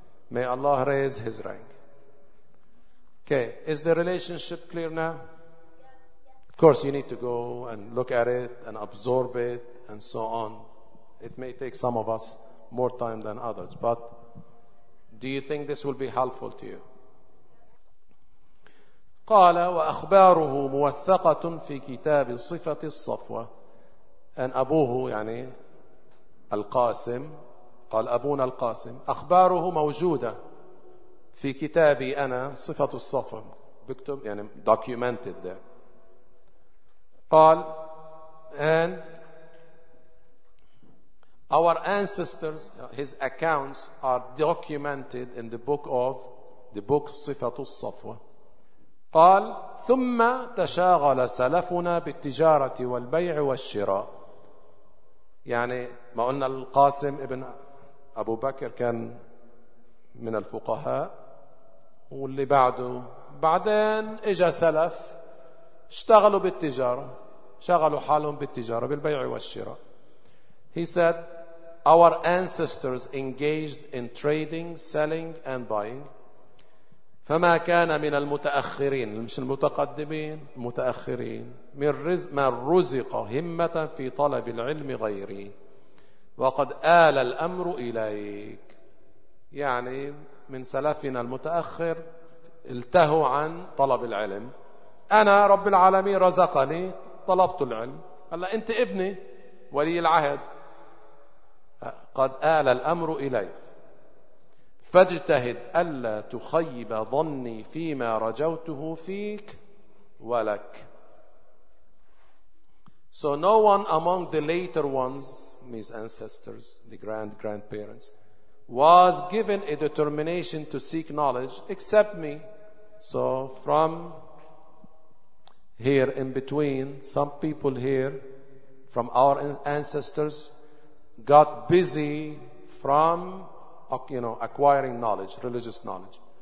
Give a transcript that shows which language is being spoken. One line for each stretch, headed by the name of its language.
English: May Allah raise his rank. Okay, is the relationship clear now? Of course, you need to go and look at it and absorb it and so on. It may take some of us more time than others, but do you think this will be helpful to you?
Arabic: قال وأخباره موثقة في كتاب صفة الصفوة. And أبوه يعني القاسم قال أبونا القاسم أخباره موجودة في كتابي أنا صفة الصفوة بكتب يعني
English: documented there.
Arabic: قال
English: and our ancestors, his accounts are documented in the book of the book صفة الصفوة.
Arabic: قال ثم تشاغل سلفنا بالتجارة والبيع والشراء. يعني ما قلنا القاسم ابن أبو بكر كان من الفقهاء واللي بعده بعدين إجا سلف اشتغلوا بالتجارة شغلوا حالهم بالتجارة بالبيع والشراء.
English: He said our ancestors engaged in trading, selling and buying.
Arabic: فما كان من المتأخرين مش المتقدمين متأخرين من رزق همة في طلب العلم غيري وقد آل الأمر إليك. يعني من سلفنا المتأخر التهوا عن طلب العلم. أنا رب العالمين رزقني طلبت العلم. هلا أنت ابني ولي العهد قد آل الأمر إليك فاجتهد ألا تخيب ظني فيما رجوته فيك ولك.
English: So no one among the later ones, his ancestors, the grandparents, was given a determination to seek knowledge except me. So from here in between, some people here from our ancestors got busy from acquiring knowledge, religious knowledge.